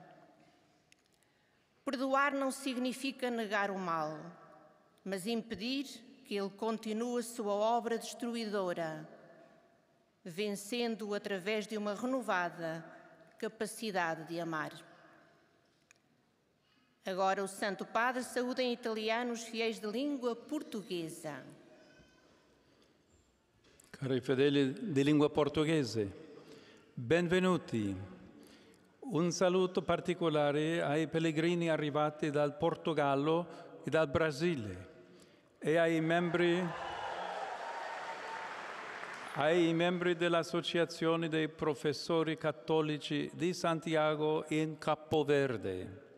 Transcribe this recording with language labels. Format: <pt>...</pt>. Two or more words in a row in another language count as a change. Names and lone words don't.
<pt>Perdoar não significa negar o mal, mas impedir que ele continue a sua obra destruidora, vencendo-o através de uma renovada capacidade de amar. Agora o Santo Padre saúda em italiano os fiéis de língua portuguesa.</pt> <it>Cari fedeli di lingua portoghese, benvenuti. Un saluto particolare ai pellegrini arrivati dal Portogallo e dal Brasile e ai membri dell'Associazione dei Professori Cattolici di Santiago in Capoverde.</it>